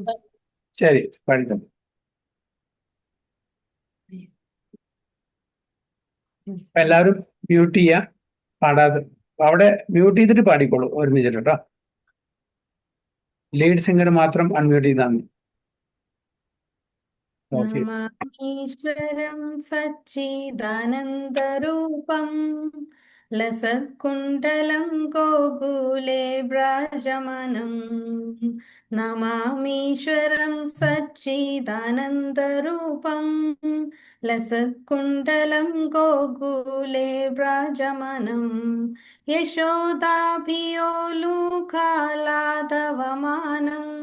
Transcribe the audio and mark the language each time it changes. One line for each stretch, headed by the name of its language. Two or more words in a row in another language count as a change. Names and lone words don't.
Malayalam: ശരി, പാടിക്കും. എല്ലാവരും മ്യൂട്ട് ചെയ്യാ, പാടാതെ. അവിടെ മ്യൂട്ട് ചെയ്തിട്ട് പാടിക്കോളൂ ഒരുമിച്ചിട്ട് കേട്ടോ. ലീഡ് സിംഗർ മാത്രം അൺമ്യൂട്ട് ചെയ്താൽ മതി. ഓക്കെ.
Sanskrit: നമാമീശ്വരം സച്ചിദാനന്ദരൂപം लसत्कुण्डलं गोकुले व्राजमानं नमामीश्वरं सच्चिदानन्दरूपं लसत्कुण्डलं गोकुले व्राजमानं यशोदाभियोलुकालाधवमानं